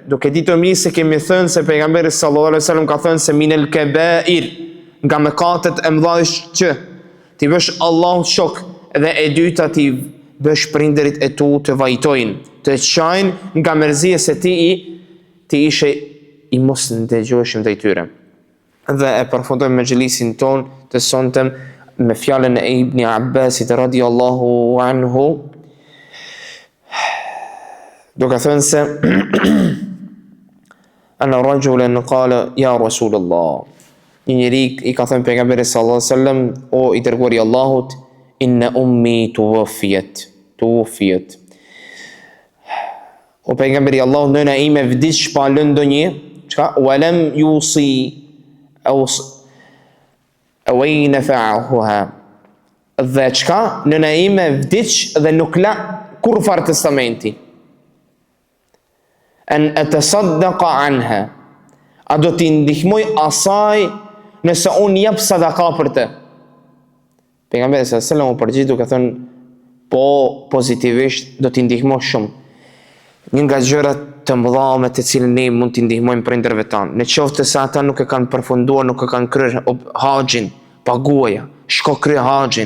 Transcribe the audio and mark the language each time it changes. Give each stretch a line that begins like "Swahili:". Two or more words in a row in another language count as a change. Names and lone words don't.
Albanian: Duke ditur mirë se kemi thënë se pejgamberi
Arabic: صلى الله عليه وسلم
Albanian: ka thënë se
Arabic: من الكبائر,
Albanian: nga mëkatet e mëdha që ti bësh Allahut shok, dhe e dyta ti bësh prindërit e tu të vajtojnë, të qajnë nga mërzia se ti ishe i mos ndëgjoheshëm ndaj tyre. Dhe e përfundojmë me xhelisin ton të sontem me fjalën e Ibn Abbasit
Arabic: رضي الله عنه,
Albanian: duke thënë se
Arabic: أن رجلا قال يا رسول الله,
Albanian: një njeri i ka thënë pejgamberit
Arabic: صلى الله عليه وسلم,
Albanian: o i dërguari i Allahut,
Arabic: إن أمي توفيت.
Albanian: O pejgamberi i Allahut, nëna ime vdiq pa lënë ndonjë, çka
Arabic: ولم يوص أو نفعها.
Albanian: Dhe çka nëna ime vdiq dhe nuk la kur fare testamenti.
Arabic: أن أتصدق عنها.
Albanian: A do t'i ndihmoj asaj nëse unë jep sadaka për të. Pejgamberi
Arabic: صلى الله عليه وسلم
Albanian: u përgjigj duke thënë, po pozitivisht do t'i ndihmoj shumë. Një nga gjërat të mëdha me të cilën ne mund t'i ndihmojmë prindërve tanë, në qoftë se ata nuk e kanë përfunduar, nuk e kanë kryer haxhin, paguaja, shko krye haxhin.